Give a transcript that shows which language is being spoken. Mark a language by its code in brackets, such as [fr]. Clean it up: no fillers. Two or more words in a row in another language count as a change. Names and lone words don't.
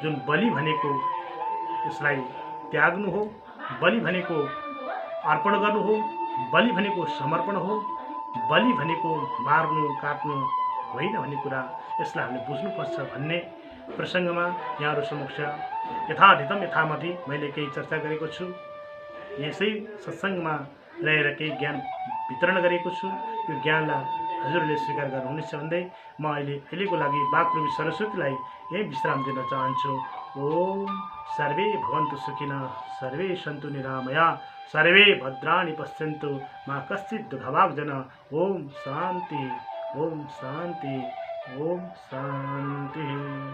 [ne] जुन बलि भनेको यसलाई त्याग्नु हो, बलि भनेको अर्पण गर्नु हो, बलि भनेको समर्पण हो, बलि भनेको मार्नु काट्नु होइन भन्ने कुरा यसलाई हामीले बुझ्नुपर्छ भन्ने प्रसङ्गमा यहाँहरू समक्ष यथाधितम यथामथि मैले केही चर्चा गरेको छु। यसै सत्सङ्गमा रहेर केही ज्ञान वितरण गरेको छु। यो ज्ञानलाई हजुरले स्वीकार गर्नुहुनेछ भन्दै म अहिलेको लागि बागरूपी सरस्वतीलाई यही विश्राम दिन चाहन्छु। [sa] ओम सर्वे भवन्तु सुखिनः, सर्वे सन्तु निरामया, सर्वे भद्राणि पश्यन्तु, मा कश्चित् दुःखभाग् जनः। ओम शान्ति, ओम शान्ति, ओम शान्ति।